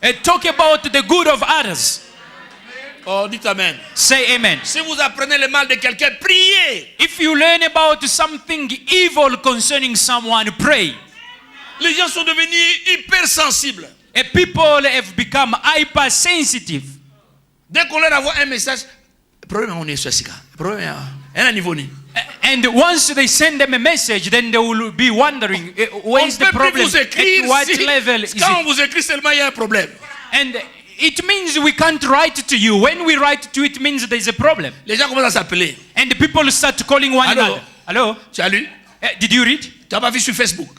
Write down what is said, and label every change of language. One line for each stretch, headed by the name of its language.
English: Talk about the good of others.
French: Oh, dites amen.
English: Say amen.
French: Si vous apprenez le mal de quelqu'un, priez.
English: If you learn about something evil concerning someone, pray.
French: Les gens sont devenus hypersensibles.
English: People have become hypersensitive.
French: Dès qu'on leur envoie un message, problème on est sur ce cas. Problème à un niveau ni.
English: And once they send them a message, then they will be wondering, where is the problem? At what level is
French: Quand on
English: it?
French: vous écrit seulement, il y a un problème.
English: And it means we can't write to you. When we write to you, it means there's a problem.
French: Les gens commencent à s'appeler.
English: And the people start calling one Hello? another. Hello?
French: Tu as lu?
English: Did you read?
French: Tu n'as pas vu sur Facebook?